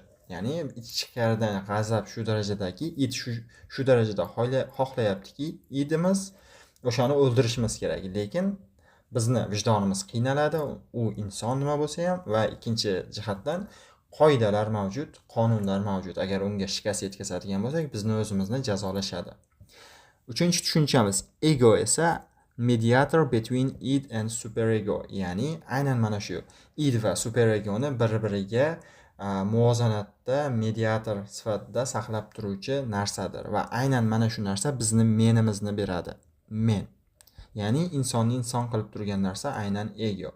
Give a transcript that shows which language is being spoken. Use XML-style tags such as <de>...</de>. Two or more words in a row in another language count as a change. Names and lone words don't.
<uz>Ya'ni ichkaridan g'azab shu darajadaki, id shu darajada xohlayaptiki, idimiz o'shani o'ldirishimiz kerak. Lekin bizni vijdonimiz qiynaladi, u inson nima bo'lsa ham, va ikkinchi jihatdan qoidalar mavjud, qonunlar mavjud. Agar unga shikast yetkazadigan bo'lsak, bizni o'zimizni jazolashadi. Uchinchi tushunchamiz ego esa</uz> <en>mediator between id and superego,</en> <uz>ya'ni aynan mana shu id va superegoni bir-biriga muvozanatda mediator sifatida saqlab turuvchi narsadir va aynan mana shu narsa bizni menimizni beradi. Men, ya'ni insonni inson qilib turgan narsa aynan ego.</uz>